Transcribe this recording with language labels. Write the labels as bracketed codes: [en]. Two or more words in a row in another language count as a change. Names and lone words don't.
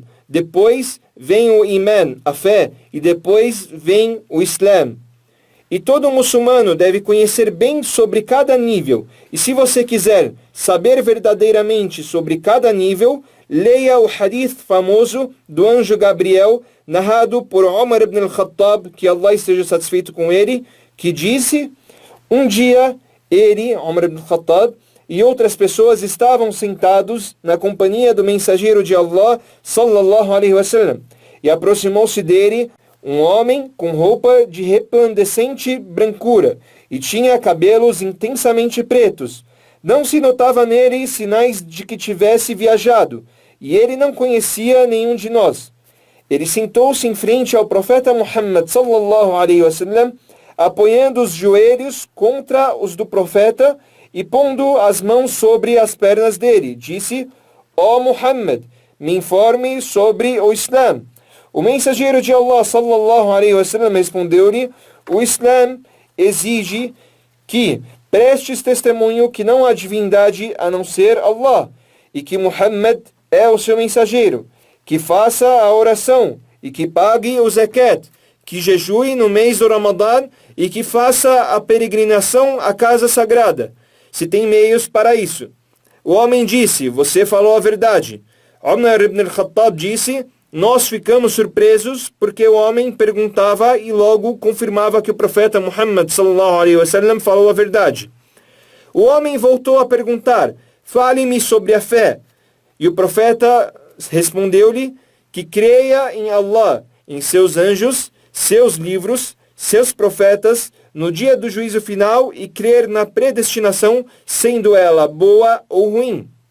[pt] Depois vem o Iman, a fé, e depois vem o Islã. E todo muçulmano deve conhecer bem sobre cada nível. E se você quiser saber verdadeiramente sobre cada nível, leia o hadith famoso do anjo Gabriel, narrado por Umar ibn al-Khattab, que Allah esteja satisfeito com ele, que disse, um dia ele, Umar ibn al-Khattab, e outras pessoas estavam sentados na companhia do mensageiro de Allah, [ar] صلى الله عليه وسلم, [pt] e aproximou-se dele um homem com roupa de resplandecente brancura e tinha cabelos intensamente pretos. Não se notava nele sinais de que tivesse viajado, e ele não conhecia nenhum de nós. Ele sentou-se em frente ao profeta Muhammad [ar] صلى الله عليه وسلم, [pt] apoiando os joelhos contra os do profeta e pondo as mãos sobre as pernas dele. Disse, ó Muhammad, me informe sobre o Islã. O mensageiro de Allah [ar] صلى الله عليه وسلم [pt] respondeu-lhe, o Islã exige que prestes testemunho que não há divindade a não ser Allah e que Muhammad é o seu mensageiro, que faça a oração e que pague o zakat, que jejue no mês do Ramadã e que faça a peregrinação à casa sagrada, se tem meios para isso. O homem disse, você falou a verdade. Umar ibn al-Khattab disse, nós ficamos surpresos porque o homem perguntava e logo confirmava que o profeta Muhammad [ar] صلى الله عليه وسلم [pt] falou a verdade. O homem voltou a perguntar, fale-me sobre a fé. E o profeta respondeu-lhe que creia em Allah, em seus anjos, seus livros, seus profetas, no dia do juízo final e crer na predestinação, sendo ela boa ou ruim.